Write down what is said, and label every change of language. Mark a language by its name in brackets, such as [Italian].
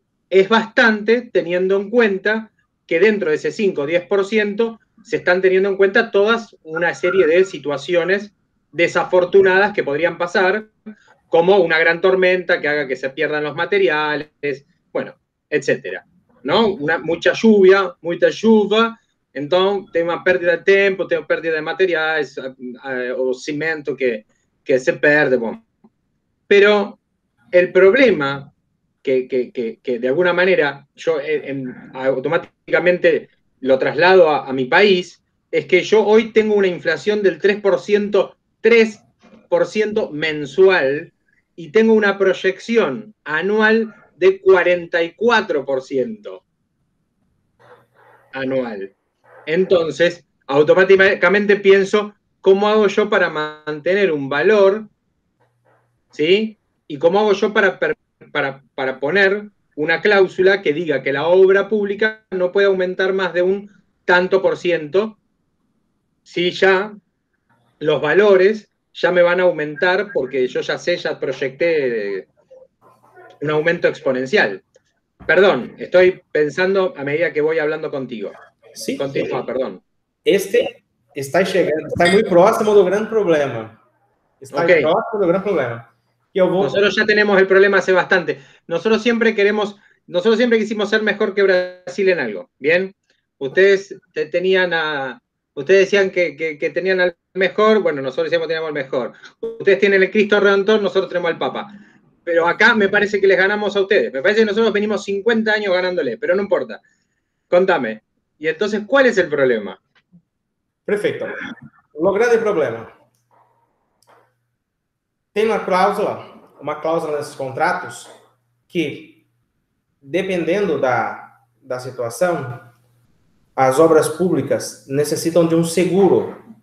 [Spanish] es bastante teniendo en cuenta que dentro de ese 5 o 10% se están teniendo en cuenta todas una serie de situaciones desafortunadas que podrían pasar, como una gran tormenta que haga que se pierdan los materiales, bueno, etcétera. ¿No? Mucha lluvia, entonces [Portuguese] tem uma pérdida de tempo, tem uma pérdida de materiais, o cimento que se perde. Bom. [Spanish] Pero el problema que de alguna manera yo automáticamente lo traslado a mi país es que yo hoy tengo una inflación del 3% mensual y tengo una proyección anual de 44% anual. Entonces, automáticamente pienso, ¿cómo hago yo para mantener un valor? ¿Sí? ¿Y cómo hago yo para poner una cláusula que diga que la obra pública no puede aumentar más de un tanto por ciento si ya los valores ya me van a aumentar porque yo ya sé, ya proyecté un aumento exponencial? Perdón, estoy pensando a medida que voy hablando contigo. Sí. Continúa, perdón. [Portuguese] Este está chegando, está muito próximo do grande problema. Está Ok. próximo do grande problema. Que eu vou... [Spanish] Nosotros ya tenemos el problema hace bastante. Nosotros siempre quisimos ser mejor que Brasil en algo. Bien, ustedes ustedes decían que tenían al mejor, bueno, nosotros decíamos que teníamos el mejor. Ustedes tienen el Cristo Redentor, nosotros tenemos al Papa. Pero acá me parece que les ganamos a ustedes. Me parece que nosotros venimos 50 años ganándole, pero no importa. Contame. Y entonces, ¿cuál es el problema? [Portuguese] Perfeito. O grande problema. Tem uma cláusula nesses contratos que, dependendo da situação, as obras públicas necessitam de um seguro.